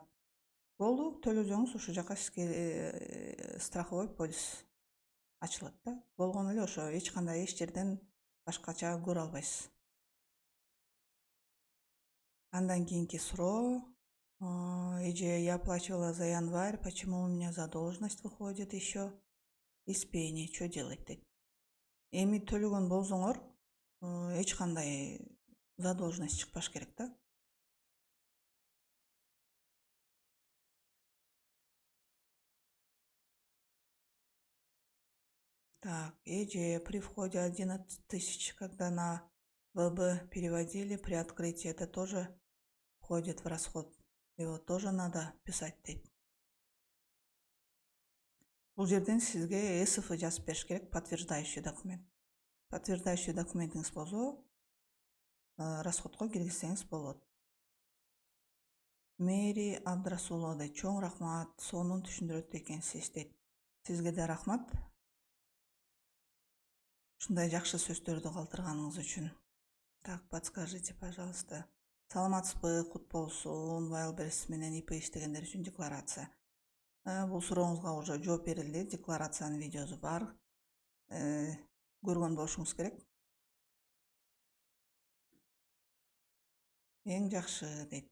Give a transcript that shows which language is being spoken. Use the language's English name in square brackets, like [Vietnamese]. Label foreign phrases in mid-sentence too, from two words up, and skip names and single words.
[Kyrgyz] Болду, төлөсөңүз ушу жака сизге страховой полис ачылат да. Болгон эле ошо эч кандай эч жерден башкача көрө албайсыз. Андан кийинки суроо. Эже, [Russian] я оплачивала за январь, почему у меня задолженность выходит еще? Из пени, что делать дейт? [Kyrgyz] Эми төлөгөн болсоңор, эч кандай задолженность чыкпаш керек да. [Russian] Так, эже, при входе 11 тысяч, когда на ВБ переводили, при открытии это тоже входит в расход. Его тоже надо писать дейт. [Kyrgyz] Бул жерден сизге СФ жазып бериш керек, [Russian] подтверждающий документ. [Kyrgyz] Подтверждающий документиңиз болсо, расходко киргизсеңиз болот. Мэри Абдрасулова дейт. Чоң рахмат, сонун түшүндүрөт экенсиз дейт. Сизге да рахмат. Ушундай жакшы сөздөрдү калтырганыңыз үчүн. [Russian] Так, подскажите, пожалуйста. [Kyrgyz] Саламатсызбы, кут болсун, Wildberries менен ИП иштегендер үчүн декларация. Бул сурооңузга уже жооп берилди. Декларациянын видеосу бар. Көргөн болушуңуз керек. Эң жакшы дейт.